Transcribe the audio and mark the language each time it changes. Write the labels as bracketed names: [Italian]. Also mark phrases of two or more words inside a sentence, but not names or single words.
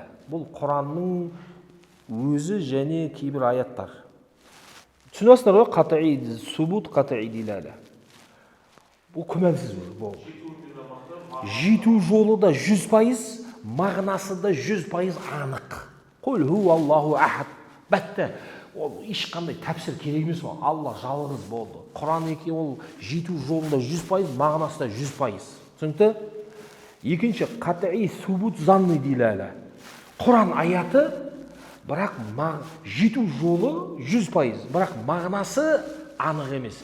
[Kazakh] Бұл Құранның өзі және кейбір аяттар. Түсінесіңдер ғой, [Arabic] قطعي الثبوت، قطعي الدلالة. [Kazakh] Бұл күмәнсіз болды. Жету жолы да 100%, мағынасы да 100% анық. [Arabic] قل هو الله أحد. [Kazakh] Бәтті. Ол ешқандай тәпсір керек емес ол. Алла жалғыз болды. Құран екен ол жету жолында 100%, мағынасы да 100%. Түсінікті? Екінші, [Arabic] قطعي الثبوت ظني الدلالة. [Kazakh] Құран аяты, бірақ жету жолы 100%, бірақ мағынасы анық емес.